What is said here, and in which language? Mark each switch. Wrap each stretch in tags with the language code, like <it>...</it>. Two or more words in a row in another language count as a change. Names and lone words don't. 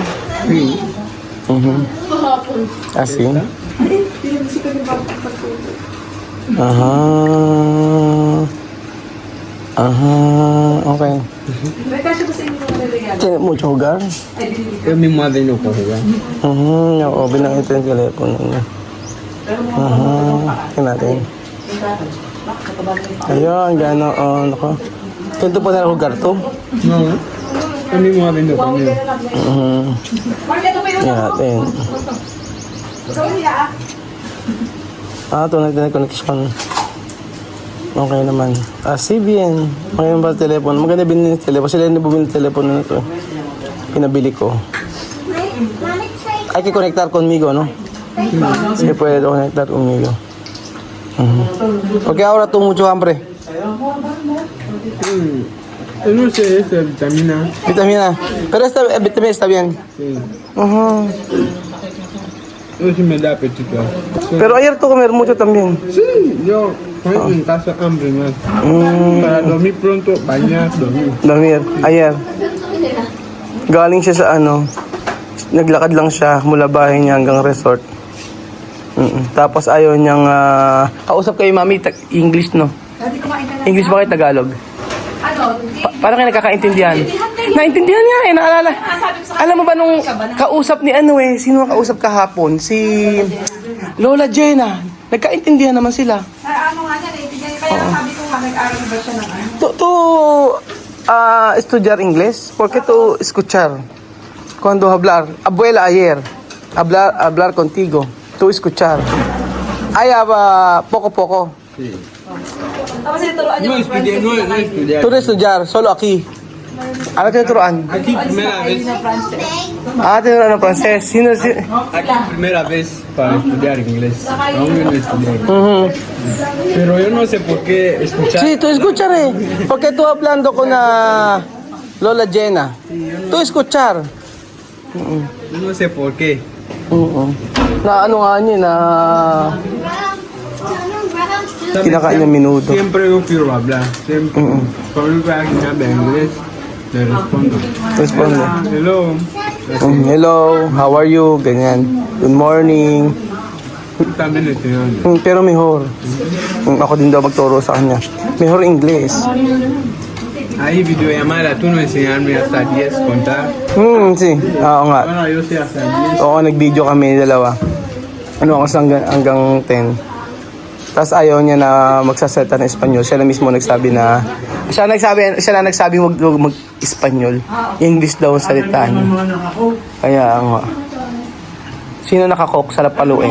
<es>Sí. Así. Okay. Tiene mucho jugar. Yo mi madre no puede jugar.</es> <tl>Oo, binangit yung telepono niya. Tingnan natin. Ayun, ganoon. Ako. Ganito po na jugar to.</tl> <es>No. Yo mi madre no puede.</es> <tl>Tingnan natin. Tunay na connection. Okay naman.</tl> <es>Si bien.</es> <tl>Ngayon ba telepono? Maganda binili ng telepono. Sila na bumili ng telepono na ito. Pinabili ko.</tl> <es>Hay que conectar conmigo, ¿no? Sí, puede conectar conmigo. Porque ahora tú mucho hambre. Yo no sé, es vitamina. Vitamina. Pero esta vitamina está bien. Sí. No sé si me da apetito. Pero ayer tú comer mucho también. Sí, yo Hoy, un caso hambre más. Mm, Para dormir pronto, bañar, dormir. Damir. Ayer.</es> <tl>Galing siya sa ano. Naglakad lang siya mula bahay niya hanggang resort. Tapos ayaw niyang kausap kayo mami, English no? English ba kayo Tagalog? Paano kayo nagkakaintindihan? Naintindihan niya eh, naalala. Alam mo ba nung kausap ni ano eh, sino ang kausap kahapon? Si Lola Jenna. Nagkaintindihan naman sila. Ano nga niya, naiintindihan niya. Kaya sabi ko nga, nag-aaral ba siya ng ano?</tl> <es>To estudiar inglés, porque tú escuchar cuando hablar, abuela ayer, hablar contigo, tú escuchar. Ay, poco. Sí.</es> <tl>Tapos tinuruan niya</tl> <es>No estudiar, no estudiar. Tú estudiar, solo aquí.</es> <tl>Ano tinuturuan?</tl> <es>Aquí primera vez.</es> <tl>Tinuturuan ng Frances. Sino si...</tl> <es>Aquí primera vez para estudiar inglés. Aún yo no estudié. Mhm. Pero yo no sé por qué escuchar. Sí, tú escuchar eh. Porque tú hablando con Lola Jenna. Tú escuchar. Yo no sé por qué.</es> <tl>Na ano nga niya na kinakain niya minuto.</tl> <es>Siempre yo quiero hablar. Siempre. Cuando alguien habla inglés, le respondo. Responde.</es> <en>Hello. Hello, how are you? Ganyan. Good morning.</en> <es>También estudiando. Pero mejor.</es> <tl>Ako din daw magturo sa kanya.</tl> <es>Mejor English. Ahí videollamada, tú no enseñarme hasta 10 contar.</es> <tl>Sí. Oo nga.</tl> <es>Bueno, yo sé hasta 10.</es> <tl>Oo, nag-video kami dalawa. Ano ako hanggang 10. Tapos ayaw niya na magsasalita ng Espanyol. Siya na mismo nagsabi na... Siya na nagsabi wag mag-Espanyol. English daw ang salita niya. Kaya nga. Sino nakakok sa paluin?</tl>